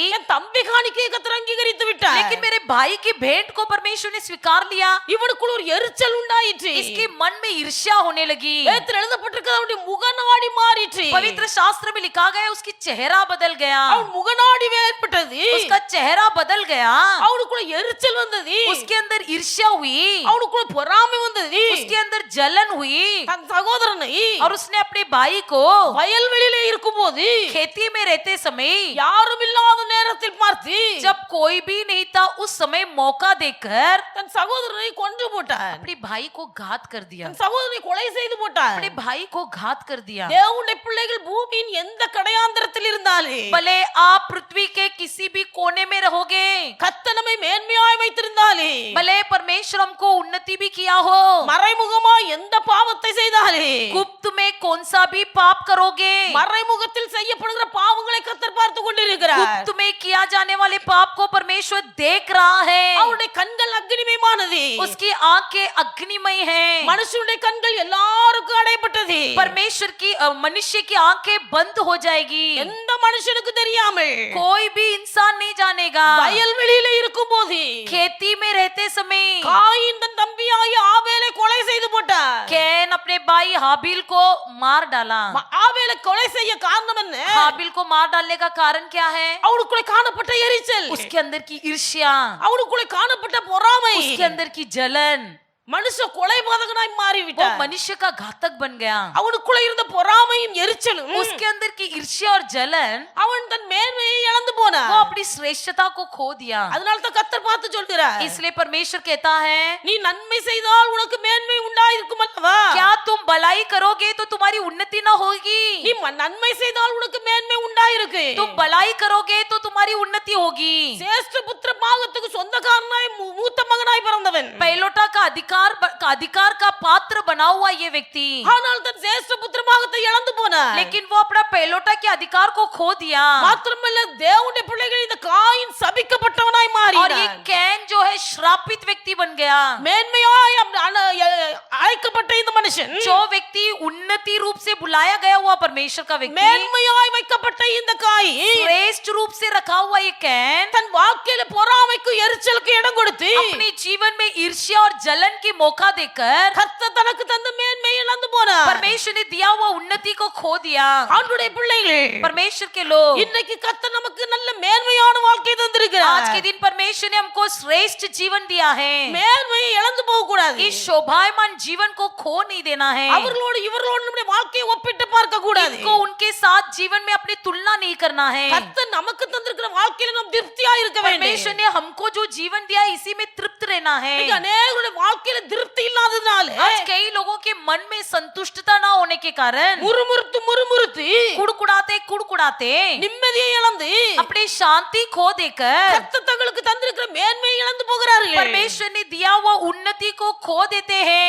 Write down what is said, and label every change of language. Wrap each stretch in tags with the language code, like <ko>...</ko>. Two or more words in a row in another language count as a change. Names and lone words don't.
<ta>என் தம்பி காணிக்கையை கர்த்தர் அங்கீகரித்து விட்டார்.</ta> <hi>लेकिन मेरे भाई की भेंट को परमेश्वर ने स्वीकार लिया।</hi> <ta>இவனுக்குள்ள ஒரு எரிச்சல் உண்டாயிற்று.</ta> <hi>इसके मन में ईर्ष्या होने लगी।</hi> <ta>வேதத்தில் எழுதப்பட்டிருக்கிறது, அவனுடைய முகநாடி மாறிற்று.</ta> <hi>पवित्र शास्त्र में लिखा गया उसकी चेहरा बदल गया,</hi> <ta>அவன் முகநாடி ஏற்பட்டது.</ta> <hi>उसका चेहरा बदल गया,</hi> <ta>அவனுக்குள்ள எரிச்சல் வந்தது.</ta> <hi>उसके अंदर ईर्ष्या हुई,</hi> <ta>அவனுக்குள்ள பொறாமை வந்தது.</ta> <hi>उसके अंदर जलन हुई,</hi> <ta>தன் சகோதரனை</ta> <hi>और उसने अपने भाई को</hi> <ta>வயல்வெளியிலே இருக்கும்போது</ta> <hi>खेती में रहते समय</hi> <ta>யாரும் இல்லாத நேரத்தில் பார்த்து</ta> <hi>जब कोई भी नहीं था उस समय मौका देकर</hi> <ta>தன் சகோதரனை கொன்று போட்டார்.</ta> <hi>अपने भाई को घात कर दिया,</hi> <ta>தன் சகோதரனை கொலை செய்து போட்டார்.</ta> <hi>अपने भाई को घात कर दिया।</hi> <ta>தேவனுடைய பிள்ளைகள் பூமியின் எந்த கடையாந்திரத்தில் இருந்தாலே</ta> <hi>भले आप पृथ्वी के किसी भी कोने में रहोगे,</hi> <ta>கர்த்தர் நம்மை மேன்மையாய் வைத்திருந்தாலே,</ta> <hi>भले परमेश्वर हमको उन्नति भी किया हो,</hi> <ta>மறைமுகமாய் எந்த பாவத்தை செய்தாலே,</ta> <hi>गुप्त में कौन सा भी पाप करोगे,</hi> <ta>மறைமுகத்தில் செய்யப்படுகிற பாவங்களை கர்த்தர் பார்த்து கொண்டிருக்கிறார்.</ta> <hi>गुप्त में किया जाने वाले पाप को परमेश्वर देख रहा है।</hi> <ta>அவருடைய கண்கள் அக்னிமயமானது.</ta> <hi>उसकी आंखें अग्निमय हैं।</hi> <ta>மனுஷனுடைய கண்கள் எல்லாருக்கும் அடையப்பட்டது.</ta> <hi>परमेश्वर की मनुष्य की आंखें बंद हो जाएगी,</hi> <ta>எந்த மனுஷனுக்கு தெரியாமல்</ta> <hi>कोई भी इंसान नहीं जानेगा।</hi> <ta>வயல்வெளியில இருக்கும்போது</ta> <hi>खेती में रहते समय</hi> <ta>காயின் தன் தம்பியாகிய ஆபேலை கொலை செய்து போட்டார்.</ta> <hi>कैन अपने भाई हाबिल को मार डाला।</hi> <ta>ஆபேலை கொலை செய்ய காரணம் என்ன?</ta> <hi>हाबिल को मार डालने का कारण क्या है?</hi> <ta>அவனுக்குள்ள காணப்பட்ட எரிச்சல்,</ta> <hi>उसके अंदर की ईर्ष्या,</hi> <ta>அவனுக்குள்ள காணப்பட்ட பொறாமை,</ta> <hi>उसके अंदर की जलन।</hi> <ta>மனுஷ கொலைபாதகனாய்</ta> <hi>वो</hi> <ta>மாறிவிட்டார்.</ta> <hi>मनुष्य का घातक बन गया।</hi> <ta>அவனுக்குள்ள இருந்த பொறாமையும் எரிச்சலும்</ta> <hi>उसके अंदर की ईर्ष्या और जलन,</hi> <ta>அவன் தன் மேன்மையை இழந்து போனான்.</ta> <hi>वो अपनी श्रेष्ठता को खो दिया।</hi> <ta>அதனால தான் கர்த்தர் பார்த்து சொல்கிறார்,</ta> <hi>इसलिए परमेश्वर कहता है,</hi> <ta>நீ நன்மை செய்தால் உனக்கு மேன்மை உண்டாயிருக்கும் அல்லவா?</ta> <hi>क्या तुम भलाई करोगे तो तुम्हारी उन्नति न होगी?</hi> <ta>நீ நன்மை செய்தால் உனக்கு மேன்மை உண்டாயிருக்கு.</ta> <hi>तुम भलाई करोगे तो तुम्हारी उन्नति होगी।</hi> <ta>சேஷ்ட புத்திர பாகத்துக்கு சொந்தக்காரனாய் மூத்த மகனாய் பிறந்தவன்,</ta> <hi>पहलोटा का अधिकार का पात्र बना हुआ ये व्यक्ति,</hi> <ta>ஆனால் தன் சேஷ்ட புத்திர பாகத்தை இழந்து போனார்.</ta> <hi>लेकिन वो अपना पहलोटा के अधिकार को खो दिया।</hi> <ta>மாத்திரமல்ல, தேவனுடைய பிள்ளைகள் இந்த காயின் சபிக்கப்பட்டவனாய்</ta> <hi>और ये</hi> <ta>மாறினான்.</ta> <hi>कैन जो है श्रापित व्यक्ति बन गया।</hi> <ta>மேன்மையாய் அழைக்கப்பட்ட இந்த மனுஷன்,</ta> <hi>जो व्यक्ति उन्नति रूप से बुलाया गया हुआ परमेश्वर का व्यक्ति,</hi> <ta>மேன்மையாய் வைக்கப்பட்ட இந்த காயின்</ta> <hi>श्रेष्ठ रूप से रखा हुआ ये कैन</hi> <ta>தன் வாழ்க்கையில பொறாமைக்கு எரிச்சலுக்கு இடம் கொடுத்து</ta> <hi>अपने जीवन में ईर्ष्या और जलन की मौका देकर</hi> <ta>கர்த்தர் தனக்கு தந்த மேன்மையை இழந்து போனார்.</ta> <hi>परमेश्वर ने दिया हुआ उन्नति को खो दिया।</hi> <ta>ஆண்டவருடைய பிள்ளைகள்,</ta> <hi>परमेश्वर के लोग,</hi> <ta>இன்னைக்கு கர்த்தர் நமக்கு நல்ல மேன்மையான வாழ்க்கை தந்திருக்கிறார்.</ta> <hi>आज के दिन परमेश्वर ने हमको श्रेष्ठ जीवन दिया है।</hi> <ta>மேன்மையை இழந்து போக கூடாது.</ta> <hi>इस शोभायमान जीवन को खो नहीं देना है।</hi> <ta>அவர்களோடு இவர்களோடு நம்முடைய வாழ்க்கையை ஒப்பிட்டு பார்க்க கூடாது.</ta> <hi>इनको उनके साथ जीवन में अपनी तुलना नहीं करना है।</hi> <ta>கர்த்தர் நமக்கு தந்திருக்கிற வாழ்க்கையில நாம் திருப்தியா இருக்க வேண்டும்.</ta> <hi>परमेश्वर ने हमको जो जीवन दिया है इसी में तृप्त रहना है।</hi> <ta>இன்னைக்கு அநேகருடைய வாழ்க்கையில திருப்தி இல்லாததுனால</ta> <hi>आज कई लोगों के मन में संतुष्टता ना होने के कारण</hi> <ta>முறுமுறுத்து</ta> <hi>कुड़कुड़ाते</hi> <ta>நிம்மதியை இழந்து</ta> <hi>अपनी शांति खो देकर</hi> <ta>கர்த்தர் தங்களுக்கு தந்திருக்கிற மேன்மையை இழந்து போகிறார்கள்.</ta> <hi>परमेश्वर ने दिया हुआ उन्नति को खो देते हैं।</hi>